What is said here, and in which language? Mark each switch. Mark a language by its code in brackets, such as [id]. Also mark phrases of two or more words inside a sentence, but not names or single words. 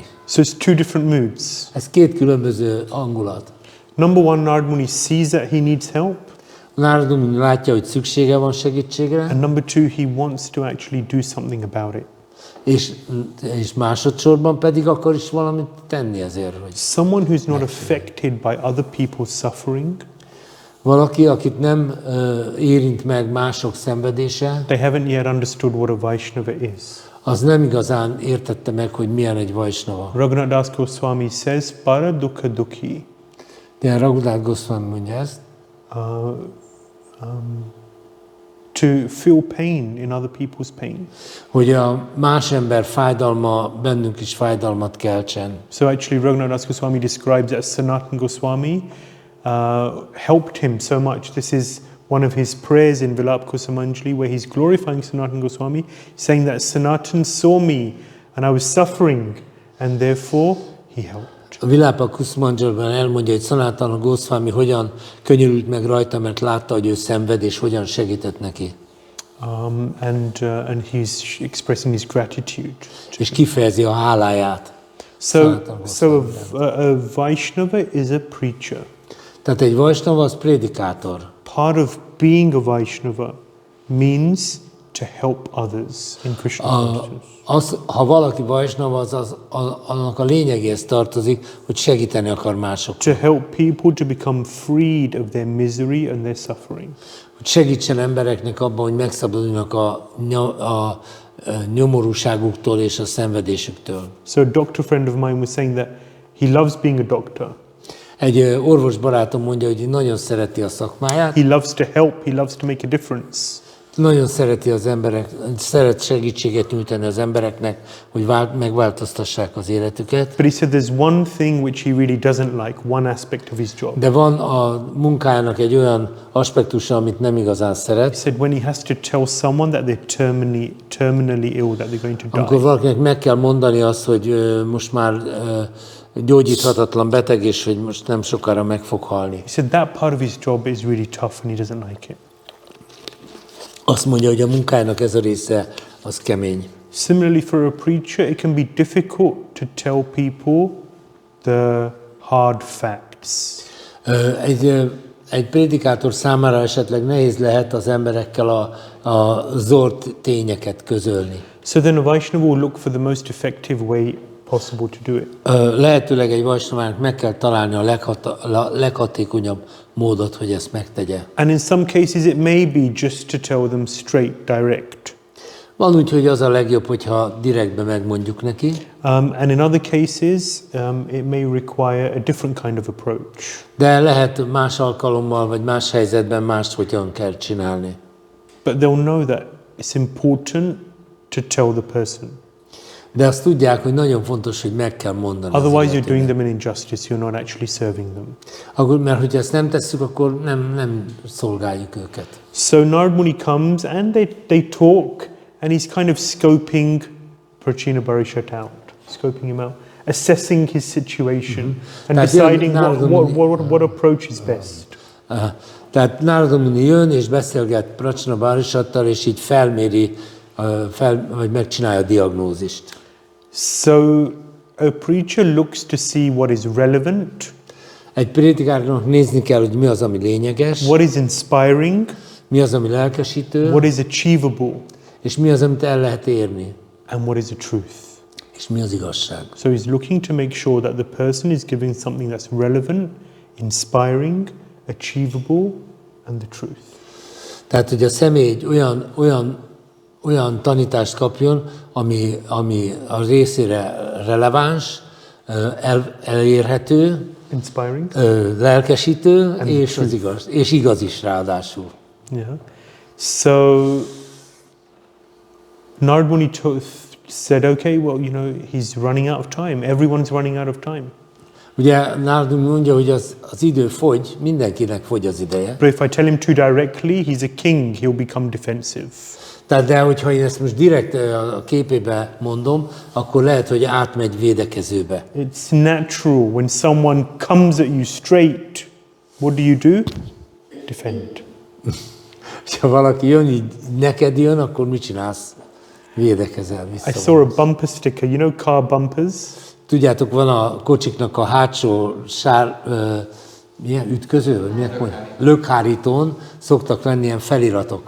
[en] So it's two different moods. [hu] Ez két különböző hangulat. [en] Number one, Narad Muni sees that he needs help. [hu] Narad Muni látja, hogy szüksége van segítségre. [en] And number two, he wants to actually do something about it. [hu] És másodszorban pedig akar is valamit tenni ezért. Hogy [en] someone who's not affected by other people's suffering. [hu] Valaki, akit nem érint meg mások szenvedése. [en] They haven't yet understood what a Vaishnava is. [hu] Az nem igazán értette meg, hogy milyen egy Vaishnava. [en] Raghunath Das Goswami says, [sa] para dukkha dukhi. [hu] De Raghunath Goswami mondja ezt. [en] To feel pain in other people's pain. [hu] Hogy a más ember fájdalma bennünk is fájdalmat keltsen. [en] So actually Raghunath Das Goswami describes that Sanatana Goswami helped him so much. This is one of his prayers in Vilapa Kusumanjali where he's glorifying Sanatana Goswami, saying that Sanatana saw me and I was suffering and therefore he helped. [hu] A Vilapa Kusumanjaliban elmondja, hogy Sanatana Goswami hogyan könyörült meg rajta, mert látta, hogy ő szenved, és hogyan segített neki. [en] And he's expressing his gratitude. [hu] És kifejezi a háláját. [en] So a Vaishnava is a preacher. [hu] Tehát egy Vaishnava az prédikátor. [en] Part of being a Vaishnava means to help others in Krishna consciousness. [hu] Ha valaki Vaishnava, annak a lényegéhez tartozik, hogy segíteni akar másokat. [en] To help people to become freed of their misery and their suffering. [hu] Hogy segítsen embereknek abban, hogy megszabaduljanak a nyomorúságuktól és a szenvedésüktől. [en] So a doctor friend of mine was saying that he loves being a doctor. [hu] Egy orvos barátom mondja, hogy nagyon szereti a szakmáját. [en] He loves to help, he loves to make a difference. [hu] Nagyon szereti az emberek, szeret segítséget nyújtani az embereknek, hogy megváltoztassák az életüket. [en] But he said there's one thing which he really doesn't like, one aspect of his job. [hu] De van a munkájának egy olyan aspektusa, amit nem igazán szeret. [en] He said when he has to tell someone that they're terminally ill, that they're going to die. [hu] Amikor valakinek meg kell mondani azt, hogy most már gyógyíthatatlan beteg, és hogy most nem sokára meg fog halni. [en] He said that part of his job is really tough and he doesn't like it. [hu] Azt mondja, hogy a munkájának ez a része az kemény. [en] Similarly, for a preacher, it can be difficult to tell people the hard facts. [hu] Egy prédikátor számára esetleg nehéz lehet az emberekkel a zord tényeket közölni. [en] So then a Vaishnava will look for the most effective way possible to do it. [hu] Lehetőleg egy Vaisnavának meg kell találni a leghatékonyabb módot, hogy ezt megtegye. [en] And in some cases it may be just to tell them straight, direct. [hu] Van úgy, hogy az a legjobb, hogyha direktbe megmondjuk neki. [en] And in other cases it may require a different kind of approach. [hu] De lehet más alkalommal, vagy más helyzetben mást hogyan kell csinálni. [en] But they'll know that it's important to tell the person. [hu] De azt tudják, hogy nagyon fontos, hogy meg kell mondani. [en] Otherwise you're doing them an injustice, you're not actually serving them. [hu] Akkor, mert hogyha ezt nem tesszük, akkor nem szolgáljuk őket. [en] So Narad Muni comes and they talk and he's kind of scoping Prācīnabarhiṣat out, scoping him out, assessing his situation, and deciding what approach is best. [hu] Tehát Narada Muni jön és beszélget Prācīnabarhiṣattal, és így felméri, vagy megcsinálja a diagnózist. [en] So a preacher looks to see what is relevant, [hu] Egy prédikátornak nézni kell, hogy mi az, ami lényeges, [en] what is inspiring, [hu] mi az, ami lelkesítő, [en] what is achievable, [hu] és mi az, amit el lehet érni, [en] and what is the truth. [hu] és mi az igazság. [en] So he's looking to make sure that the person is giving something that's relevant, inspiring, achievable, and the truth. [hu] Tehát, hogy a személy egy olyan tanítást kapjon, ami a részére releváns, elérhető, [en] Inspiring. [hu] Lelkesítő, és igaz is ráadásul. [en] Yeah. So Narada Muni said, okay, well, you know, he's running out of time. Everyone's running out of time. [hu] Ugye Narada Muni mondja, hogy az idő fogy, mindenkinek fogy az ideje. [en] But if I tell him too directly, he's a king, he'll become defensive. [hu] Tehát de hogyha én ezt most direkt a képébe mondom, akkor lehet, hogy átmegy védekezőbe. [en] It's natural when someone comes at you straight, what do? Defend. [hu] Ha valaki jön, így neked jön, akkor mit csinálsz? Védekezel vissza. [en] I saw a bumper sticker, you know car bumpers? [hu] Tudjátok, van a kocsiknak a hátsó milyen ütköző, vagy milyen lökhárítón szoktak lenni ilyen feliratok.